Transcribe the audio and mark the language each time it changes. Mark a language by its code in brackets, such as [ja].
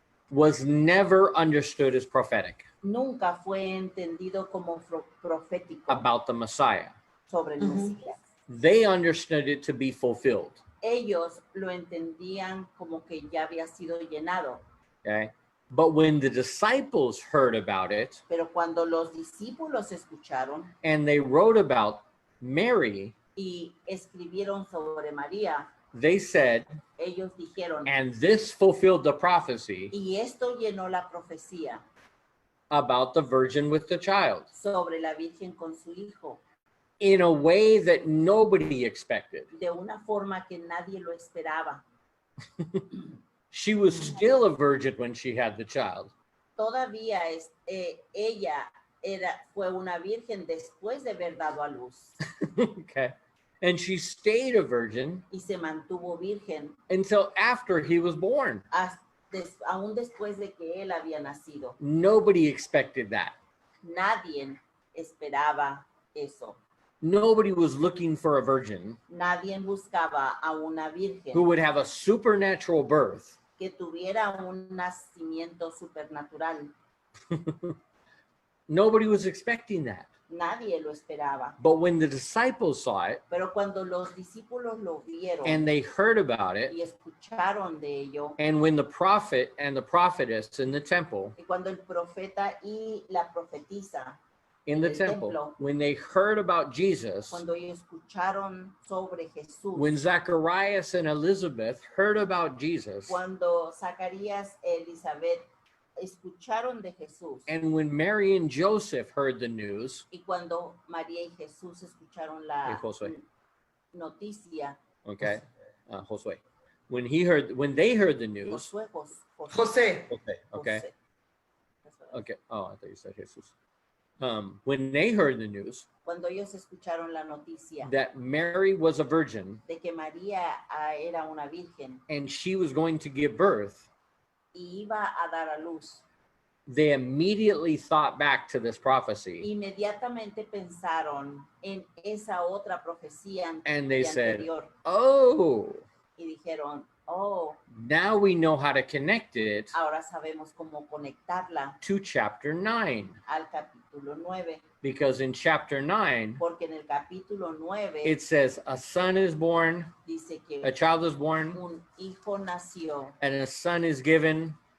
[en] was never understood as prophetic. [es] Nunca fue entendido como profético. [en] About the Messiah. [es] Sobre el Mesías. [en] They understood it to be fulfilled. [es] Ellos lo entendían como que ya había sido llenado. [en] Okay. But when the disciples heard about it, [es] pero cuando los discípulos escucharon, [en] and they wrote about Mary, [es] y escribieron sobre María, [en] they said, [es] ellos dijeron, [en] and this fulfilled the prophecy, [es] y esto llenó la profecía, [en] about the virgin with the child, [es] sobre la virgen con su hijo, [en] in a way that nobody expected. [es] De una forma que nadie lo esperaba. [en] She was still a virgin when she had the child. [es] Todavía ella fue una virgen después de haber dado a luz. [en] Okay. And she stayed a virgin. [es] Y se mantuvo virgen. [en] Until after he was born. [es] Aún después de que él había nacido. [en] Nobody expected that. [es] Nadie esperaba eso. [en] Nobody was looking for a virgin. [es] Nadie buscaba a una virgen. [en] Who would have a supernatural birth. [es] Que tuviera un nacimiento supernatural. [en] Nobody was expecting that. [es] Nadie lo esperaba. [en] But when the disciples saw it, [es] pero cuando los discípulos lo vieron, [en] and they heard about it, [es] y escucharon de ello, [en] and when the prophet and the prophetess in the temple, [es] y cuando el profeta y la profetisa [en] in the temple, when they heard about Jesus, [es] cuando ellos escucharon sobre Jesús, [en] when Zacharias and Elizabeth heard about Jesus, [es] cuando Zacarías y Elizabeth escucharon de Jesús, [en] and when Mary and Joseph heard the news, [es] y cuando María y Jesús escucharon la noticia, [en] okay, Josué, when they heard the news, [es] José, [en] okay, okay, oh, I thought you said Jesus. When they heard the news, [es] cuando ellos escucharon la noticia, [en] that Mary was a virgin, [es] de que María era una virgen, [en] and she was going to give birth, [es] y iba a dar a luz, [en] they immediately thought back to this prophecy. [es] Inmediatamente pensaron en esa otra profecía [en] and they said, [es] anterior, oh, y dijeron, Oh, [en] Now we know how to connect it [es] ahora sabemos cómo conectarla [en] to chapter 9. [es] al capítulo 9. [en] Because in chapter 9, [es] Porque en el capítulo 9 [en] it says a son is born, [es] dice que [en] a child is born, [es] un hijo nació [en] and a son is given.